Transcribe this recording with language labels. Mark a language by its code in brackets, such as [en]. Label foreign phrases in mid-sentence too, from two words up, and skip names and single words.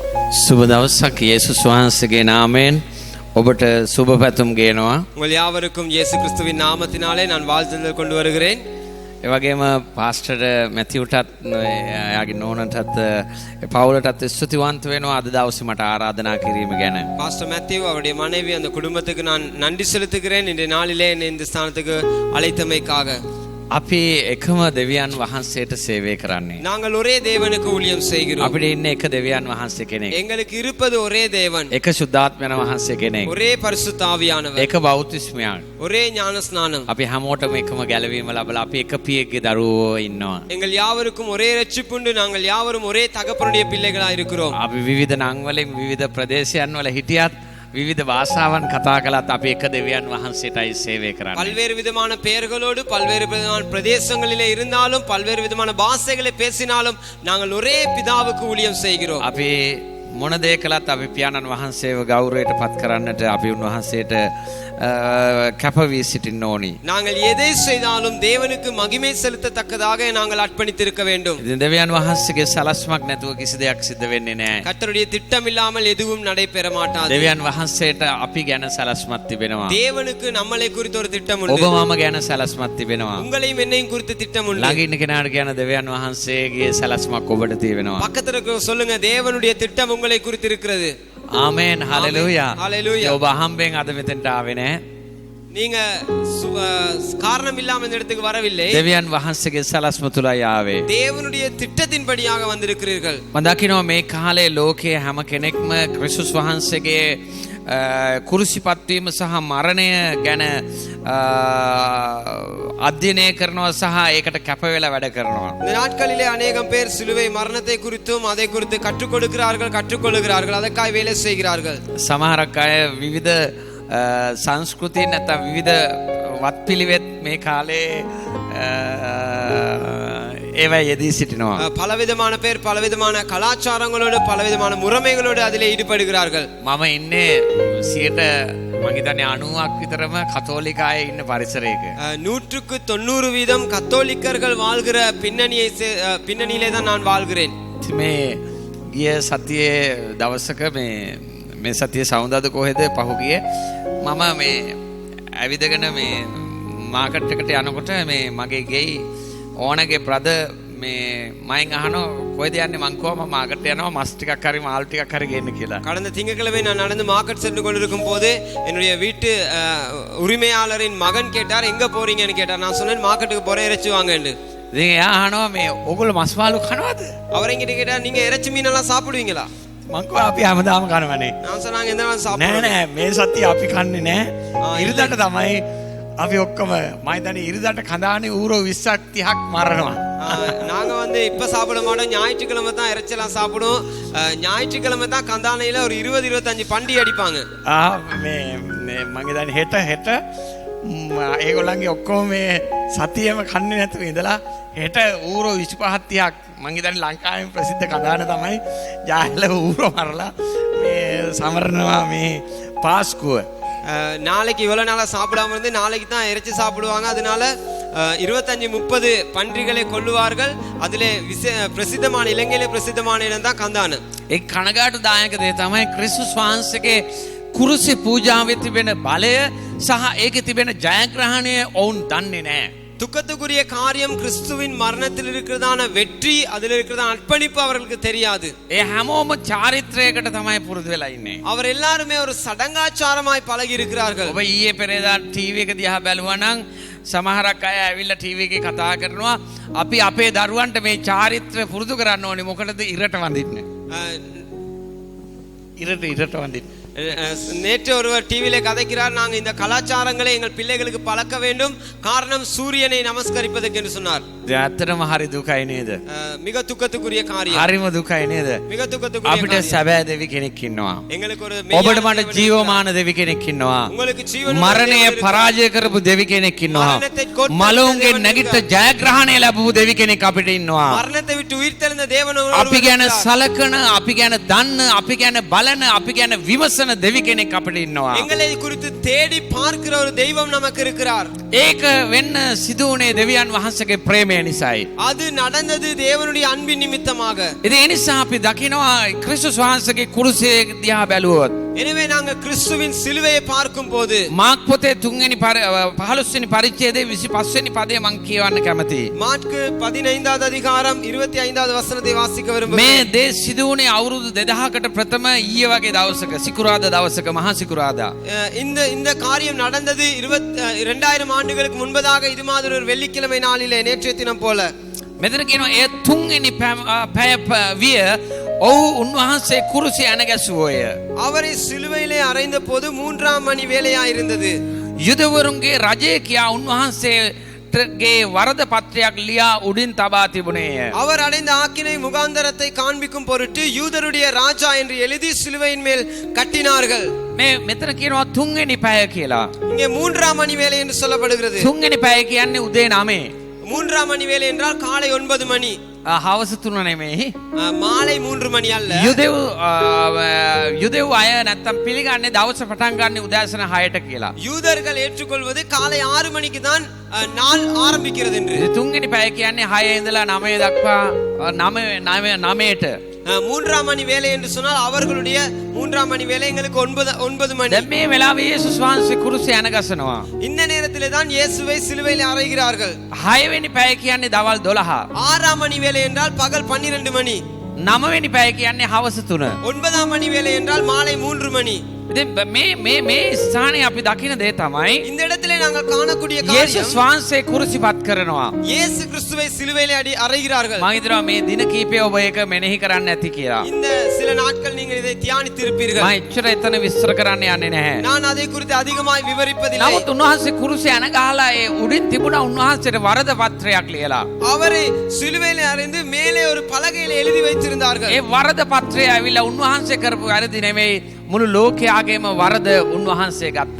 [si] සුබ දවසක් යේසුස් වහන්සේගේ නාමයෙන් ඔබට සුබ පැතුම් ගේනවා. [ta] உங்கள் யாவருக்கும் இயேசு கிறிஸ்துவின் நாமத்தினாலே நான் வாழ்த்துதல் கொண்டு வருகிறேன். [si] ඒ වගේම පාස්ටර් මැතිව්ටත් එයාගේ නෝනටත් පවුලටත් ස්තුතිවන්ත වෙනවා අද දවසේ මට ආරාධනා කිරීම ගැන. [ta] பாஸ்டர் மேத்யூ அவருடைய மனைவி அந்த குடும்பத்துக்கு நான் நன்றி செலுத்துகிறேன் இன்றைய நாளிலே என்னை இந்த ஸ்தானத்துக்கு அழைத்தமைக்காக. [si] අපි එකම දෙවියන් වහන්සේට සේවය කරන්නේ. [ta] நாங்கள் ஒரே தேவனுக்கு ஊழியம் செய்கிறோம். [si] අපිට ඉන්නේ එක දෙවියන් වහන්සේ කෙනෙක්. [ta] எங்களுக்கு இருப்பது ஒரே தேவன். [si] එක සුද්ධාත්මයන් වහන්සේ කෙනෙක්. [ta] ஒரே பரிசுத்த ஆவியானவர். [si] එක බෞතිස්මයන්. [ta] ஒரே ஞான ஸ்நானம். [si] අපි හැමෝටම එකම ගැලවීම ලැබලා අපි එක පියෙක්ගේ දරුවෝ ඉන්නවා. [ta] எங்கள் யாவருக்கும் ஒரே ரட்சிப்புண்டு நாங்கள் யாவரும் ஒரே தகப்பனுடைய பிள்ளைகளாய் இருக்கிறோம். [si] අපි විවිධ නම් වලින් විවිධ ප්‍රදේශයන් වල හිටියත් විවිධ භාෂාවන් කතා කළත් අපි එක දෙවියන් වහන්සේටයි සේවය කරන්නේ. [ta] பல்வேறு விதமான பெயர்களோடு பல்வேறு விதமான பிரதேசங்களிலே இருந்தாலும் பல்வேறு விதமான பாஷைகளை பேசினாலும் நாங்கள் ஒரே பிதாவுக்கு ஊழியம் செய்கிறோம். [si] අපි මොන දේ කළත් අපි පියාණන් වහන්සේව ගෞරවයට පත් කරන්නට අපි උන්වහන්සේට කැප වී සිටින්න ඕනි. [ta] நாங்கள் எதை செய்தாலும் தேவனுக்கு மகிமை செலுத்தத்தக்கதாக நாங்கள் அர்ப்பணித்திருக்க வேண்டும். [si] ඉතින් දෙවියන් වහන්සේගේ සලස්මක් නැතුව කිසි දෙයක් සිද්ධ වෙන්නේ නැහැ. [ta] கர்த்தருடைய திட்டம் இல்லாமல் எதுவும் நடைபெற மாட்டாது. [si] දෙවියන් වහන්සේට අපි ගැන සලස්මක් තිබෙනවා. [ta] தேவனுக்கு நம்மளை குறித்து ஒரு திட்டம் [si] ඔබ [ta] உண்டு. [si] මම ගැන සලස්මක් තිබෙනවා. [ta] உங்களையும் என்னையும் குறித்து திட்டம் உண்டு. [si] ළඟ ඉන්න කෙනාට කියන දෙවියන් වහන්සේගේ සලස්මක් ඔබට තියෙනවා. [ta] பக்கத்துல இருக்க சொல்லுங்க தேவனுடைய திட்டம் உங்களை குறித்து இருக்கிறது. [si] ආමේන් හලෙලූයා. [ta] ஹalleluya. [si] ඔබ අහම්බෙන් අද මෙතෙන්ට ආවේ නැහැ. [ta] நீங்க காரணம் இல்லாம இந்த இடத்துக்கு வரவில்லை. [si] දෙවියන් වහන්සේගේ සලස්ම තුලයි ආවේ. [ta] தேவனுடைய திட்டத்தின்படியாக வந்திருக்கிறீர்கள். [si] මම දකිනවා මේ කාලේ ලෝකයේ හැම කෙනෙක්ම ක්‍රිස්තුස් වහන්සේගේ කුරුසිපත් වීම සහ මරණය ගැන අධ්‍යයනය කරනවා සහ ඒකට කැප වෙලා වැඩ කරනවා. [ta] இந்த நாட்களிலே அநேகம் பேர் சிலுவை மரணத்தை குறித்தும் அதை குறித்து கற்றுக் கொடுக்கிறார்கள் கற்றுக்கொள்கிறார்கள் அதற்காக வேலை செய்கிறார்கள். [si] සමහරක් අය විවිධ සංස්කෘති නැත්නම් විවිධ වත්පිළිවෙත් මේ කාලේ ඒවා යෙදී සිටිනවා. [ta] பலவிதமான பேர் பலவிதமான கலாச்சாரங்களோடு பலவிதமான முறைமைகளோடு அதிலே ஈடுபடுகிறார்கள். [si] මම ඉන්නේ 90% මම හිතන්නේ 90ක් විතරම කතෝලික අය ඉන්න පරිසරයක. [ta] 100% கத்தோலிக்கர்கள் வாழ்கிற பின்னணியிலே தான் நான் வாழ்கிறேன். [si] මේ ගිය සතියේ දවසක මේ සතියේ සවුන්දාද කොහෙද පහුගියේ මම මේ ඇවිදගෙන මේ මාකට් එකට යනකොට මේ මගේ ගෙයි ඕනගේ බ්‍රදර් මේ මයින් අහනවා කොහෙද යන්නේ මං කිව්වා මම මාකට් යනවා මස් ටිකක් හරි මාළු ටිකක් හරි ගේන්න කියලා. [ta] கடந்த திங்கட்கிழமை நான் நடந்து மார்க்கெட் சென்று கொண்டிருக்கும் போது என்னுடைய வீட்டு உரிமையாளரின் மகன் கேட்டார் எங்க போறீங்கன்னு கேட்டார். நான் சொன்னேன் மார்க்கெட்டுக்கு போறேன் இறைச்சி வாங்கன்னு. [si] ඉතින් එයා අහනවා මේ ඔයගොල්ලෝ මස් මාළු කනවද? [ta] அவர் என்கிட்ட கேட்டார் நீங்க இறைச்சி மீனெல்லாம் சாப்பிடுவீங்களா? [si] මං කිව්වා අපි හැමදාම කනවනේ. [ta] நான் சொன்னாங்க எந்த நாள் [si] නෑ [ta] சாப்பிடுவோம். [si] නෑ මේ සතිය අපි කන්නේ නෑ. ඉරිදාට තමයි අපි ඔක්කොම මම හිතන්නේ ඉරිදාට කඳානේ ඌරෝ 20ක් 30ක් මරනවා. [ta] நாங்க வந்து இப்ப சாப்பிட மாட்டோம். ஞாயிற்றுக்கிழமை தான் இறைச்சலாம் சாப்பிடுவோம். ஞாயிற்றுக்கிழமை தான் கந்தானையில ஒரு 20-25 பண்டி அடிப்பாங்க. [si] මේ මම හිතන්නේ හෙට ඒගොල්ලන්ගේ ඔක්කොම මේ සතියෙම කන්නේ නැතුව ඉඳලා හෙට ඌරෝ 25ක් 30ක් මම හිතන්නේ ලංකාවේ ප්‍රසිද්ධ කඳාන තමයි ජාහල ඌරෝ මරලා මේ සමරනවා මේ පාස්කුව. [ta] நாளைக்கு இவ்வளவு நாளா சாப்பிடாம இருந்து நாளைக்கு தான் இறைச்சி சாப்பிடுவாங்க. அதனால 25-30 பன்றிகளை கொல்லுவார்கள். அதிலே பிரசித்தமான இலங்கையிலே பிரசித்தமான இடம் தான் கந்தான. [si] ඒ කනගාටුදායක දේ තමයි ක්‍රිස්තුස් වහන්සේගේ කුරුසි පූජාවේ තිබෙන බලය සහ ඒකේ තිබෙන ජයග්‍රහණය ඔවුන් දන්නේ නැහැ. [ta] துக்கத்துக்குரிய காரியம் கிறிஸ்துவின் மரணத்தில் இருக்கிறதான வெற்றி அதில் இருக்கிறதான அர்ப்பணிப்பு அவர்களுக்கு தெரியாது. [si] ඒ හැමෝම චාරිත්‍රයකට තමයි පුරුදු වෙලා ඉන්නේ. [ta] அவர் எல்லாருமே ஒரு சடங்காச்சாரமாய் பழகி இருக்கிறார்கள். [si] ඔබ ඊයේ පෙරේදා ටීවී එක දිහා බැලුවා නම් සමහරක් අය ඇවිල්ලා ටීවී එකේ කතා කරනවා අපි අපේ දරුවන්ට මේ චාරිත්‍ර පුරුදු කරන්න ඕනේ මොකටද ඉරට වඳින්න. ඉරට වඳින්න. [ta] நேற்று ஒருவர் டிவியில கதைக்கிறார் நாங்க இந்த கலாச்சாரங்களை எங்கள் பிள்ளைகளுக்கு பழக்க வேண்டும் காரணம் சூரியனை நமஸ்கரிப்பதற்கு என்று சொன்னார். [si] ඇත්තටම හරි දුකයි නේද? [ta] மிக துக்கத்துக்குரிய காரியம். [si] හරිම දුකයි නේද? [ta] மிக துக்கத்துக்குரிய [si] අපිට සැබෑ දෙවි කෙනෙක් ඉන්නවා. [ta] எங்களுக்கு ஒரு [si] ඔබට මට ජීවමාන දෙවි කෙනෙක් ඉන්නවා. [ta] உங்களுக்கு ජීවන [si] මරණය පරාජය කරපු දෙවි කෙනෙක් ඉන්නවා. මලුන්ගේ නැගිට ජයග්‍රහණය ලැබපු දෙවි කෙනෙක් අපිට ඉන්නවා. [ta] மரணத்தை விட்டு உயிர்த்தெழுந்த தேவன் [si] අපි ගැන සලකන අපි ගැන දන්න අපි ගැන බලන අපි ගැන විමසන දෙවි කෙනෙක් අපිට ඉන්නවා. [ta] எங்களை குறித்து தேடி பார்க்கிற ஒரு தெய்வம் நமக்கு இருக்கிறார். [si] ඒක වෙන්න සිදු වුණේ දෙවියන් වහන්සේගේ ප්‍රේමය මේ නිසායි. [ta] அது நடந்தது தேவனுடைய அன்பின் நிமித்தமாக. [si] ඉතින් ඒ නිසා අපි දකිනවා ක්‍රිස්තුස් වහන්සේගේ කුරුසය දිහා බැලුවොත් [ta] எனவே நாங்கள் கிறிஸ்துவின் சிலுவையை பார்க்கும் போது [si] මාක් පොතේ 15 වෙනි පරිච්ඡේදයේ 25 වෙනි පදය මම කියවන්න කැමතියි. [ta] மாற்கு 15வது அதிகாரம் 25வது வசனத்தை வாசிக்க [si] මේ [ta] விரும்புகிறேன். [si] දේ සිදු වුණේ අවුරුදු 2000කට ප්‍රථම ඊයේ වගේ දවසක සිකුරාදා දවසක මහා සිකුරාදා. [ta] இந்த காரியம் நடந்தது 2000 ஆண்டுகளுக்கு முன்பதாக இது மாதிரி ஒரு வெள்ளிக்கிழமை நாளிலே நேற்றைய தினம் போல. [si] මෙතන කියනවා ඒ 3 වෙනි පැය විය ඔහු උන්වහන්සේ කුරුසිය අනගැසුවෝය. [ta] அவரை சிலுவையிலே அறைந்த போது 3ஆம் மணி வேளையா இருந்தது. [si] යුදවරුන්ගේ රජය කියා උන්වහන්සේගේ වරද පත්‍රයක් ලියා උඩින් තබා තිබුණේය. [ta] அவர் அடைந்த ஆக்கினை முகாந்தரத்தை காண்பிக்கும் பொருட்டு யூதருடைய ராஜா என்று எழுதி சிலுவையின் மேல் கட்டினார்கள். [si] මේ මෙතන කියනවා 3 වෙනි පැය කියලා. [ta] இங்கே 3ஆம் மணி வேளை என்று சொல்லப்படுகிறது. [si] 3 වෙනි පැය කියන්නේ උදේ 9. [ta] 3ஆம் மணி வேளை என்றால் காலை 9 மணி. [si] හවස 3 නෙමෙයි. [ta] மாலை 3 மணி அல்ல. [si] යුදෙව් අය නැත්තම් පිළිගන්නේ දවස පටන් ගන්න උදෑසන 6ට කියලා. [ta] யூதர்கள் ஏற்றுக்கொள்வது காலை 6 மணிக்கு தான் நாள் ஆரம்பிக்கிறது என்று. [si] 3 වෙනි පැය කියන්නේ 6 ඉඳලා 9 දක්වා 9ට. [ta] 3ஆம் மணி வேலை என்று சொன்னால் அவர்களுடைய 3ஆம் மணி வேலை எங்களுக்கு 9 மணி. [si] දැන් මේ වෙලාවේ යේසුස් වහන්සේ කුරුසිය අනගසනවා. [ta] இந்த நேரத்திலே தான் இயேசுவை சிலுவையில் அறைகிறார்கள். [si] 6 වෙනි පැය කියන්නේ දවල් 12. [ta] 6ஆம் மணி வேலை என்றால் பகல் 12 மணி. [si] 9 වෙනි පැය කියන්නේ හවස 3. [ta] 9ஆம் மணி வேலை என்றால் மாலை 3 மணி. [si] ඉතින් මේ ස්ථානයේ අපි දකින දේ තමයි [ta] இந்த இடத்திலே நாங்கள் காணக்கூடிய காரியம் [si] යේසුස් වහන්සේ කුරුසිපත් කරනවා. [ta] இயேசு கிறிஸ்துவை சிலுவையிலே அறைகிறார்கள். [si] මම හිතනවා මේ දින කීපය ඔබ ඒක මෙනෙහි කරන්න ඇති කියලා. [ta] இந்த சில நாட்கள் நீங்கள் இதை தியானித்திருப்பீர்கள். [si] මම එච්චර එතන විස්තර කරන්න යන්නේ නැහැ. [ta] நான் அதை குறித்து அதிகமாய் விவரிப்பதில்லை. [si] නමුත් උන්වහන්සේ කුරුසිය අනගහලා ඒ උඩින් තිබුණා උන්වහන්සේට වරද පත්‍රයක් ලියලා. [ta] அவரை சிலுவையிலே அறைந்து மேலே ஒரு பலகையில் எழுதி வைத்திருந்தார்கள். [si] ඒ වරද පත්‍රය ඇවිල්ලා උන්වහන්සේ කරපු වැරදි නෙමෙයි මුළු ලෝකයාගේම වරද උන්වහන්සේ ගත්තා.